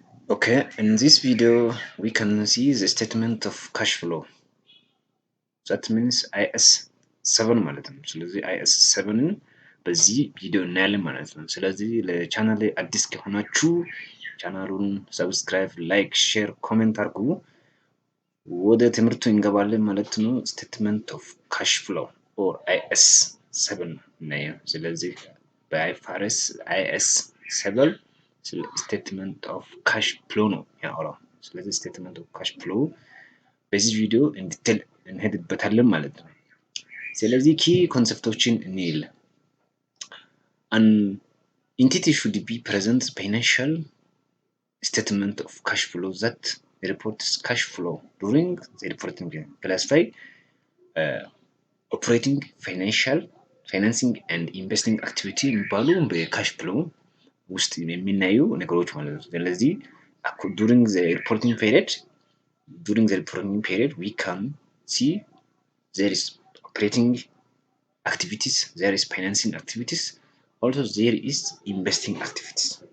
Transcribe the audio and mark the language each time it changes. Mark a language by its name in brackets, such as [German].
[English] Okay, in this video, we can see the statement of cash flow. That means IAS 7 [Amharic] ማለት ነው። ስለዚህ IAS 7ን በዚህ ቪዲዮ እናያለን ማለት ነው። ስለዚህ ለቻናል ላይ አዲስ ከሆናችሁ ቻናሉን ሰብስክራይብ፣ ላይክ፣ ሼር፣ ኮሜንት አድርጉ። ወደ ትምህርቱ እንገባለን ማለት ነው። ስቴትመንት ኦፍ ካሽ ፍሎው ኦር IAS 7 እናየው። ስለዚህ በአይፋርስ IAS 7 ስቴትመንት ኦፍ ካሽ ፍሎው ነው ያወራው። ስለዚህ ስቴትመንት ኦፍ ካሽ ፍሎው በዚህ ቪዲዮ እንዲቴል እንሄድበታለን ማለት ነው። ስለዚህ ኪ ኮንሰፕቶችን እንይል። [English] an entity should be present financial statement of cash flow that reports cash flow during the reporting period. Classify operating, financial, financing and investing activity [Amharic] የሚባሉ በካሽ ፍሎው ውስጥ የሚናዩ ነገሮች ማለት ነው። ስለዚህ [English] during the reporting period we can see there is operating activities, there is financing activities, also there is investing activities.